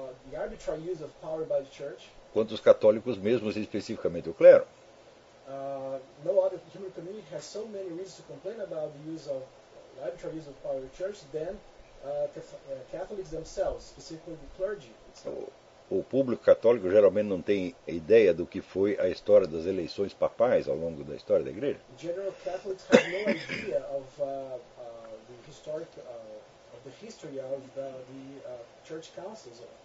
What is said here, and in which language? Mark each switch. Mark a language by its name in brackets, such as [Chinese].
[English] The arbitrary use of power by the church. [Portuguese] Quanto os católicos mesmo, especificamente o clero. [English] No other human community has so many reasons to complain about the use of the arbitrary use of power by the church than Catholics themselves, specifically the clergy. [Portuguese] O público católico geralmente não tem ideia do que foi a história das eleições papais ao longo da história da Igreja. [English] The general Catholics have no idea of the historic of the history of the church councils.